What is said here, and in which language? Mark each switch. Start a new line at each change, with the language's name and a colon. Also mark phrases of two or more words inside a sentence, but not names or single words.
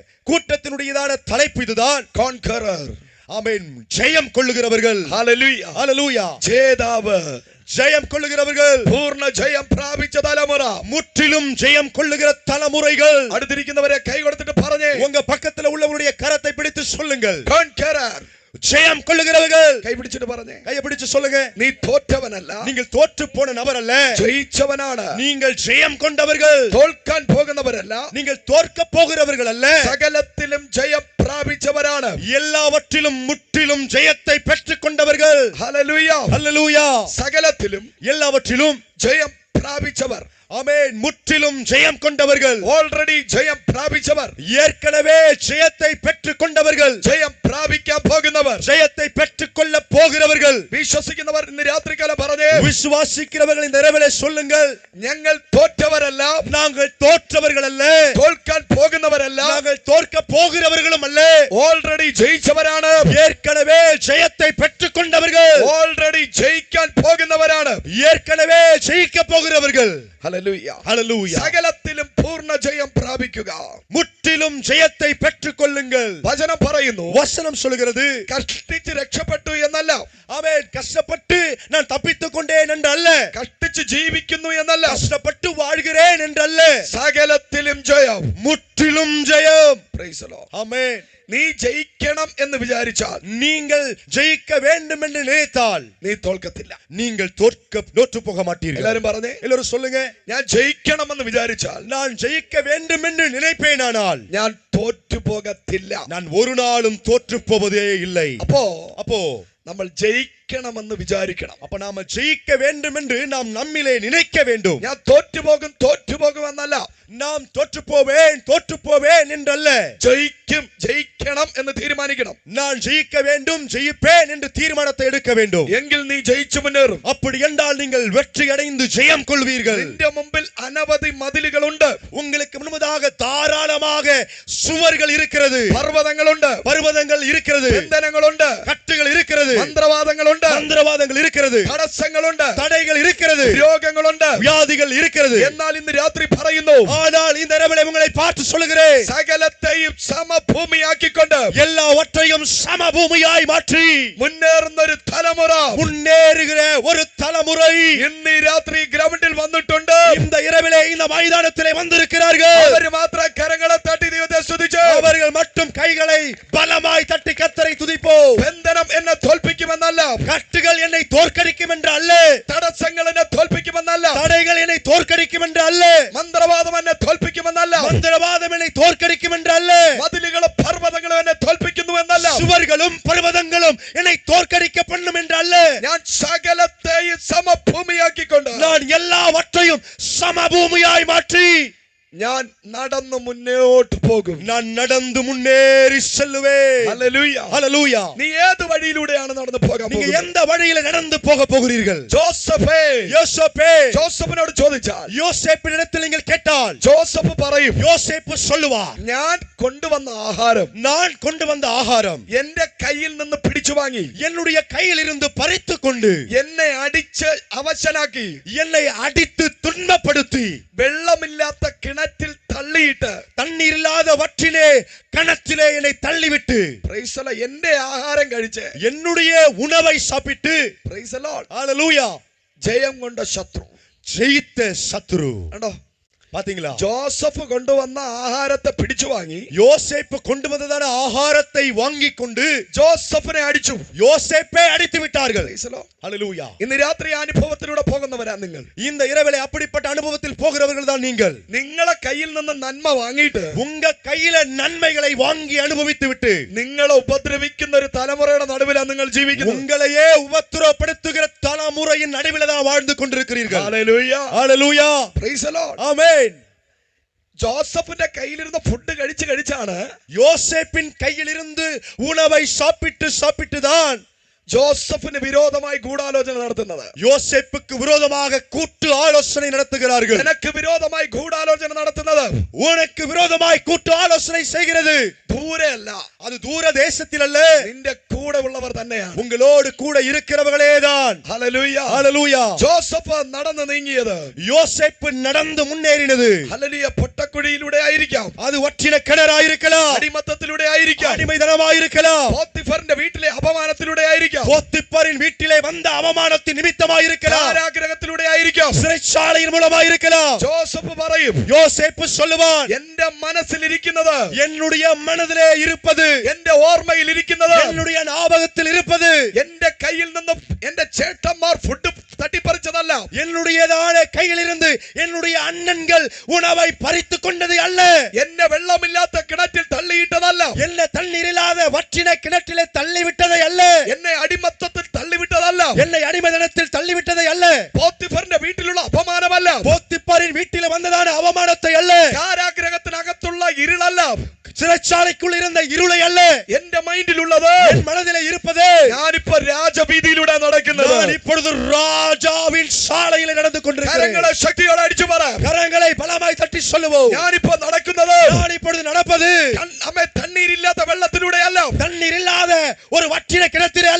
Tamil: கூட்டத்தினுடையதான தலைப்பு இதுதான். Conqueror. ஆமென். ஜெயம் கொள்ளுகிறவர்கள். Hallelujah. ஹalleluya.
Malayalam: ஜேதாவ.
Tamil: ஜெயம் கொள்ளுகிறவர்கள்.
Malayalam: പൂർണ്ണ ജയം പ്രാപിച്ച തലമുറ.
Tamil: முற்றிலும் ஜெயம் கொள்ளுகிற தலைமுறைகள்.
Malayalam: അടുത്തിരിക്കുന്നവരെ കൈ കൊടുത്തിട്ട് പറഞ്ഞേ.
Tamil: உங்க பக்கத்துல உள்ளவருடைய கரத்தை பிடித்து சொல்லுங்கள். Conqueror. ஜெயம் கொள்ளுகிறவர்கள்.
Malayalam: കൈ പിടിച്ചിട്ട് പറഞ്ഞേ.
Tamil: கையை பிடிச்சு சொல்லுங்க.
Malayalam: നീ തോറ്റവനല്ല.
Tamil: நீங்கள் தோற்று போன நபர் அல்ல.
Malayalam: ജയിച്ചവനാണ്.
Tamil: நீங்கள் ஜெயம் கொண்டவர்கள்.
Malayalam: തോൽക്കാൻ പോകുന്നവരല്ല.
Tamil: நீங்கள் தோற்க போகிறவர்கள் அல்ல.
Malayalam: സകലത്തിലും ജയം പ്രാപിച്ചവരാണ്.
Tamil: எல்லாவற்றிலும் முற்றிலும் ஜெயத்தை பெற்றுக் கொண்டவர்கள்.
Malayalam: ഹല്ലേലൂയ.
Tamil: ஹல்லேலூயா.
Malayalam: സകലത്തിലും
Tamil: எல்லாவற்றிலும்
Malayalam: ജയം പ്രാപിച്ചവർ.
Tamil: ஆமென். முற்றிலும் ஜெயம் கொண்டவர்கள்.
Malayalam: ഓൾറെഡി ജയം പ്രാപിച്ചവർ.
Tamil: ஏற்கனவே ஜெயத்தை பெற்றுக் கொண்டவர்கள்.
Malayalam: ജയം പ്രാപിക്കാൻ പോകുന്നവർ.
Tamil: ஜெயத்தை பெற்றுக் கொள்ள போகிறவர்கள்.
Malayalam: വിശ്വസിക്കുന്നവർ ഇന്ന് രാത്രികാലം പറഞ്ഞേ.
Tamil: விசுவாசிக்கிறவர்கள் இந்த இரவிலே சொல்லுங்கள்.
Malayalam: ഞങ്ങൾ തോറ്റവരല്ല.
Tamil: நாங்கள் தோற்றவர்கள் அல்ல.
Malayalam: തോൽക്കാൻ പോകുന്നവരല്ല.
Tamil: நாங்கள் தோற்க போகிறவர்களும் அல்ல.
Malayalam: ഓൾറെഡി ജയിച്ചവരാണ്.
Tamil: ஏற்கனவே ஜெயத்தை பெற்றுக் கொண்டவர்கள்.
Malayalam: ഓൾറെഡി ജയിക്കാൻ പോകുന്നവരാണ്.
Tamil: ஏற்கனவே ஜெயிக்க போகிறவர்கள்.
Malayalam: ഹല്ലേലൂയ.
Tamil: ஹல்லேலூயா.
Malayalam: സകലത്തിലും പൂർണ്ണ ജയം പ്രാപിക്കുക.
Tamil: முற்றிலும் ஜெயத்தை பெற்றுக் கொள்ளுங்கள்.
Malayalam: വചനം പറയുന്നു.
Tamil: வசனம் சொல்கிறது.
Malayalam: കഷ്ടിച്ച് രക്ഷപ്പെട്ടു എന്നല്ല.
Tamil: ஆமென். கஷ்டப்பட்டு நான் தப்பித்துக் கொண்டேன் என்று அல்ல.
Malayalam: കഷ്ടിച്ച് ജീവിക്കുന്നു എന്നല്ല.
Tamil: கஷ்டப்பட்டு வாழ்கிறேன் என்று அல்ல.
Malayalam: സകലത്തിലും ജയം.
Tamil: முற்றிலும் ஜெயம்.
English: Praise the Lord.
Tamil: ஆமென்.
Malayalam: നീ ജയിക്കണം എന്ന് വിചാരിച്ചാൽ,
Tamil: நீங்கள் ஜெயிக்க வேண்டும் என்று நினைத்தால்
Malayalam: നീ തോൽക്കത്തില്ല.
Tamil: நீங்கள் தோற்று போக மாட்டீர்கள்.
Malayalam: എല്ലാരും പറഞ്ഞേ.
Tamil: எல்லாரும் சொல்லுங்க.
Malayalam: ഞാൻ ജയിക്കണമെന്ന് വിചാരിച്ചാൽ,
Tamil: நான் ஜெயிக்க வேண்டும் என்று நினைப்பேனானால்
Malayalam: ഞാൻ തോറ്റു പോകത്തില്ല.
Tamil: நான் ஒரு நாளும் தோற்று போவதே இல்லை. அப்போ
Malayalam: നമ്മൾ ജയിക്കണമെന്ന് വിചാരിക്കണം.
Tamil: அப்ப நாம ஜெயிக்க வேண்டும் என்று நாம் நம்மிலே நினைக்க வேண்டும்.
Malayalam: ഞാൻ തോറ്റുപോകും എന്നല്ല.
Tamil: நாம் தோற்று போவேன் என்றல்ல.
Malayalam: ജയിക്കണം എന്ന് തീരുമാനിക്കണം.
Tamil: நான் ஜெயிக்க வேண்டும், ஜெயிப்பேன் என்று தீர்மானத்தை எடுக்க வேண்டும்.
Malayalam: എങ്കിൽ നീ ജയിച്ചു മുന്നേറും.
Tamil: அப்படி என்றால் நீங்கள் வெற்றி அடைந்து ஜெயம் கொள்வீர்கள்.
Malayalam: നിന്റെ മുമ്പിൽ അനവധി മതിലുകളുണ്ട്.
Tamil: உங்களுக்கு முன்பதாக தாராளமாக சுவர்கள் இருக்கிறது. பர்வதங்கள் இருக்கிறது.
Malayalam: ബന്ധനങ്ങളുണ്ട്.
Tamil: கட்டுகள் இருக்கிறது.
Malayalam: മന്ത്രവാദങ്ങളുണ്ട്
Tamil: இருக்கிறது.
Malayalam: തടസ്സങ്ങളുണ്ട്.
Tamil: தடைகள் இருக்கிறது.
Malayalam: രോഗങ്ങളുണ്ട്.
Tamil: வியாதிகள் இருக்கிறது.
Malayalam: എന്നാൽ ഇന്ന് രാത്രി പറയുന്നു,
Tamil: ஆனால் இந்த இரவிலே உங்களை பார்த்து சொல்கிறேன்,
Malayalam: സകലത്തെയും സമഭൂമിയാക്കിക്കൊണ്ട്
Tamil: எல்லாவற்றையும் சமபூமியாய் மாற்றி
Malayalam: മുന്നേറുന്ന ഒരു തലമുറ,
Tamil: முன்னேறுகிற ஒரு தலைமுறை
Malayalam: ഇന്ന് രാത്രി ഗ്രൗണ്ടിൽ വന്നിട്ടുണ്ട്.
Tamil: இந்த இரவிலே இந்த மைதானத்திலே வந்திருக்கிறார்கள்.
Malayalam: അവർ മാത്രം കരങ്ങളെ തട്ടി ദൈവത്തെ സ്തുതിച്ച്,
Tamil: அவர்கள் மட்டும் கைகளை பலமாய் தட்டி கர்த்தரை துதிப்போம்.
Malayalam: ബന്ധനം എന്നെ തോൽപ്പിക്കുമെന്നല്ല.
Tamil: கட்டுகள் என்னை தோற்கடிக்கும் என்று அல்ல.
Malayalam: തടസ്സങ്ങൾ എന്നെ തോൽപ്പിക്കുമെന്നല്ല.
Tamil: தடைகள் என்னை தோற்கடிக்கும் என்று அல்ல.
Malayalam: മന്ത്രവാദം എന്നെ തോൽപ്പിക്കുമെന്നല്ല.
Tamil: மந்திரவாதம் என்னை தோற்கடிக்கும் என்று அல்ல.
Malayalam: മതിലുകളും പർവ്വതങ്ങളും എന്നെ തോൽപ്പിക്കുന്നു എന്നല്ല.
Tamil: சுவர்களும் பர்வதங்களும் என்னை தோற்கடிக்க பண்ணும் என்று அல்ல.
Malayalam: ഞാൻ സകലത്തെയും സമഭൂമിയാക്കിക്കൊണ്ട്,
Tamil: நான் எல்லாவற்றையும் சமபூமியாய் மாற்றி
Malayalam: ഞാൻ നടന്നു മുന്നോട്ട് പോകും.
Tamil: நான் நடந்து முன்னேறி செல்லுவேன்.
Malayalam: ഹല്ലേലൂയ.
Tamil: ஹல்லேலூயா.
Malayalam: നീ ഏത് വഴിയിലൂടെയാണ് നടന്നു പോകാൻ
Tamil: நீங்க
Malayalam: പോകുന്നത്?
Tamil: எந்த வழியில நடந்து போக போகிறீர்கள்? யோசேப்பே,
Malayalam: ജോസഫിനോട് ചോദിച്ചാൽ,
Tamil: யோசேப்பினிடத்தில் நீங்கள் கேட்டால்
Malayalam: ജോസഫ് പറയും,
Tamil: யோசேப்பு சொல்லுவார்,
Malayalam: ഞാൻ കൊണ്ടുവന്ന ആഹാരം,
Tamil: நான் கொண்டு வந்த ஆகாரம்
Malayalam: എന്റെ കയ്യിൽ നിന്ന് പിടിച്ചു വാങ്ങി,
Tamil: என்னுடைய கையில் இருந்து பறித்து கொண்டு
Malayalam: എന്നെ അടിച്ച് അവശനാക്കി,
Tamil: என்னை அடித்து துன்பப்படுத்தி
Malayalam: വെള്ളമില്ലാത്ത കിണറ്റിൽ തള്ളിയിട്ട്,
Tamil: தண்ணீர் இல்லாத வற்றிலே கணத்திலே என்னை தள்ளிவிட்டு,
English: Praise the Lord,
Malayalam: എന്റെ ആഹാരം കഴിച്ച്
Tamil: என்னுடைய உணவை சாப்பிட்டு,
English: Praise the Lord,
Tamil: ஹல்லேலூயா,
Malayalam: ജയം കൊണ്ട ശത്രു,
Tamil: ஜெயித்த சத்துரு.
Malayalam: കണ്ടോ?
Tamil: பாத்தீங்களா?
Malayalam: ജോസഫ് കൊണ്ടുവന്ന ആഹാരത്തെ പിടിച്ചു വാങ്ങി,
Tamil: யோசேப்பு கொண்டு வந்ததான ஆகாரத்தை வாங்கி கொண்டு
Malayalam: ജോസഫിനെ അടിച്ചു,
Tamil: யோசேப்பை அடித்து விட்டார்கள்.
English: Praise the Lord.
Tamil: ஹல்லேலூயா.
Malayalam: ഇന്ന് രാത്രി അനുഭവത്തിലൂടെ പോകുന്നവരാ നിങ്ങൾ.
Tamil: இந்த இரவிலே அப்படிப்பட்ட அனுபவத்தில் போகிறவர்கள் தான் நீங்கள்.
Malayalam: നിങ്ങളെ കയ്യിൽ നിന്ന് നന്മ വാങ്ങിയിട്ട്
Tamil: உங்க கையில நன்மைகளை வாங்கி அனுபவித்து விட்டு
Malayalam: നിങ്ങളെ ഉപദ്രവിക്കുന്ന ഒരു തലമുറയുടെ നടുവിലാണ് നിങ്ങൾ ജീവിക്കുന്നത്.
Tamil: உங்களையே உபத்திரப்படுத்துகிற தலைமுறையின் நடுவில் தான் வாழ்ந்து கொண்டிருக்கிறீர்கள்.
Malayalam: ഹല്ലേലൂയ.
Tamil: ஹல்லேலூயா.
English: Praise the Lord.
Tamil: ஆமென்.
Malayalam: ജോസഫിന്റെ കയ്യിലിരുന്ന ഫുഡ് കഴിച്ചാണ്
Tamil: யோசேப்பின் கையில் இருந்து உணவை சாப்பிட்டு தான்
Malayalam: ജോസഫിന് വിരോധമായി ഗൂഢാലോചന നടത്തുന്നത്?
Tamil: யோசேப்புக்கு விரோதமாக கூட்டு ஆலோசனை நடத்துகிறார்கள்.
Malayalam: നിനക്ക് വിരോധമായി ഗൂഢാലോചന നടത്തുന്നത്,
Tamil: உனக்கு விரோதமாய் கூட்டு ஆலோசனை செய்கிறது
Malayalam: ദൂരെയല്ല,
Tamil: அது தூர தேசத்தில் அல்ல,
Malayalam: നിന്റെ കൂടെ ഉള്ളവർ തന്നെയാണ്.
Tamil: உங்களோடு கூட இருக்கிறவர்களேதான்.
Malayalam: ഹല്ലേലൂയ.
Tamil: ஹல்லேலூயா.
Malayalam: ജോസഫ് നടന്നു നീങ്ങിയത്,
Tamil: யோசேப்பு நடந்து முன்னேறினது,
Malayalam: ഹല്ലേലൂയ, പൊട്ടക്കുഴിയിലൂടെ ആയിരിക്കാം,
Tamil: அது வற்றின கிணறாயிருக்கலாம்,
Malayalam: അടിമത്തത്തിലൂടെ ആയിരിക്കാം,
Tamil: அடிமைதனமாயிருக்கலாம்,
Malayalam: പോത്തിഫറിന്റെ വീട്ടിലെ അപമാനത്തിലൂടെ ആയിരിക്കാം,
Tamil: போத்திப்பரின் வீட்டிலே வந்த அவமானத்தின் நிமித்தமாயிருக்கலாம்,
Malayalam: കാരാഗൃഹത്തിലൂടെ ആയിരിക്കാം,
Tamil: சிறைச்சாலையின் மூலமாயிருக்கலாம்.
Malayalam: ജോസഫ് പറയും,
Tamil: யோசேப்பு சொல்லுவான்,
Malayalam: എന്റെ മനസ്സിലിരിക്കുന്നത്,
Tamil: என்னுடைய மனதிலே இருப்பது,
Malayalam: എന്റെ ഓർമ്മയിൽ ഇരിക്കുന്നത്,
Tamil: என்னுடைய ஞாபகத்தில் இருப்பது,
Malayalam: എന്റെ കയ്യിൽ നിന്നും എന്റെ ചേട്ടന്മാർ ഫുഡ് തട്ടിപ്പറിച്ചതല്ല,
Tamil: என்னுடையதான கையிலிருந்து என்னுடைய அண்ணன்கள் உணவை பறித்து கொண்டது அல்ல,
Malayalam: എന്നെ വെള്ളമില്ലാത്ത കിണറ്റിൽ തള്ളിയിട്ടതല്ല,
Tamil: என்ன தண்ணீர் இல்லாத வற்றின கிணற்றிலே தள்ளிவிட்டதை அல்ல,
Malayalam: എന്നെ അടിമത്തത്തിൽ തള്ളിവിട്ടതല്ല,
Tamil: என்னை அடிமைதனத்தில் தள்ளிவிட்டதை அல்ல,
Malayalam: പോത്തിഫറിന്റെ വീട്ടിലുള്ള അപമാനമല്ല,
Tamil: போத்திப்பரின் வீட்டில் வந்ததான அவமானத்தை அல்ல,
Malayalam: കാരാഗ്രഹത്തിനകത്തുള്ള ഇരുളല്ല,
Tamil: சிறைச்சாலைக்குள் இருந்த இருளை அல்ல,
Malayalam: എന്റെ മൈൻഡിലുള്ളത്,
Tamil: என் மனதிலே இருப்பது,
Malayalam: ഞാനിപ്പോ രാജവീതിയിലൂടെ നടക്കുന്നത്,
Tamil: நான் இப்பொழுது ராஜாவின் சாலையில் நடந்து கொண்டிருக்கிறேன்.
Malayalam: കരങ്ങളെ ശക്തിയോടെ അടിച്ചു പറ,
Tamil: கரங்களை பலமாய் தட்டி சொல்லுவோம்,
Malayalam: ഞാനിപ്പോ നടക്കുന്നത്,
Tamil: நான் இப்பொழுது நடப்பது
Malayalam: നമ്മെ തണ്ണീരില്ലാത്ത വെള്ളത്തിലൂടെ അല്ല,
Tamil: தண்ணீர் இல்லாத ஒரு வற்றின கிணத்திலே அல்ல,